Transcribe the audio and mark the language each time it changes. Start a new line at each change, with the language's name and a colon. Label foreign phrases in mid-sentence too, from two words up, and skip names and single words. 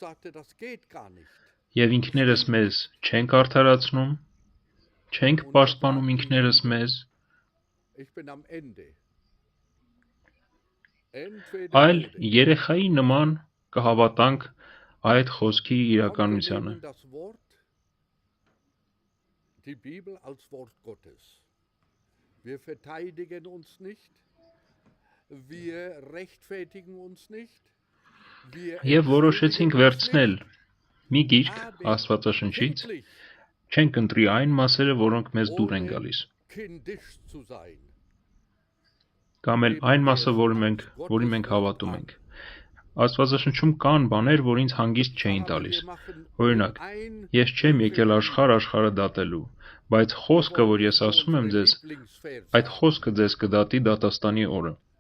Armenian: եւ ինքներս մեզ չենք արդարացնում, չենք պաշտպանում ինքներս մեզ, այլ երեխայի նման կհավատանք այդ խոսքի իրականությանը։
German: Die Bibel als Wort Gottes. Wir verteidigen uns nicht, wir rechtfertigen uns nicht,
Armenian: Եվ որոշեցինք վերցնել մի գիրք Աստվածաշնչից, չենք ընտրի այն մասերը, որոնք մեզ դուր են գալիս։ Կամ էլ այն մասը, որին մենք հավատում ենք։ Աստվածաշնչում կան բաներ, որ ինձ հանգիստ չէին տալիս։ Օրինակ, ես չեմ եկել աշխարհը դատելու, բայց խոսքը, որ ես ասում եմ ձեզ, այդ խոսքը ձեզ կդատի դատաստանի օրը։